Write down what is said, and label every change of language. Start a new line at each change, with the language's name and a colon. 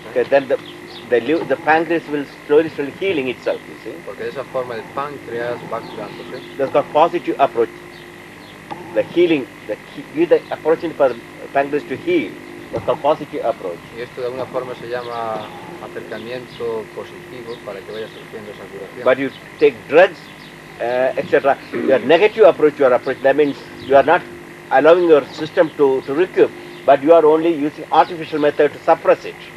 English: Okay, then the pancreas will slowly healing itself, you see.
Spanish: Porque de esa forma el páncreas va curándose.
English: That's the positive approach. The healing, give the opportunity for the pancreas to heal. That's the positive approach.
Spanish: Y esto de alguna forma se llama acercamiento positivo para que vaya surgiendo esa curación.
English: But you take drugs, etc. Your negative approach, that means you are not allowing your system to recoup, but you are only using artificial method to suppress it.